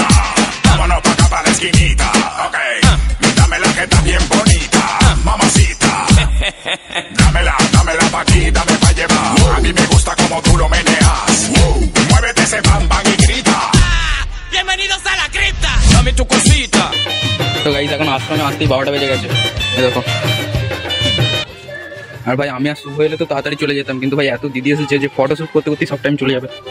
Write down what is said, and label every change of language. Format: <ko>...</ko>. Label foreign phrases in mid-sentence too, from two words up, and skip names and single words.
<es>Vámonos pa' acá pa' la esquinita, ok. Dámela que está bien bonita, mamacita. Dámela, dámela pa' aquí, dame pa' llevar. A mí me gusta como tú lo meneas. Muévete ese bam bam y grita. Bienvenidos a la cripta. Dame tu cosita.</es> <bn>তো গাইস এখন আশ্রমে আসতেই 12টা বেজে গেছে, এই দেখো আর ভাই আমি আর শুভ এলে তো তাড়াতাড়ি চলে যেতাম, কিন্তু ভাই এত দিদি এসেছে যে ফটোশ্যুট করতে করতে সব টাইম চলে যাবে।</bn>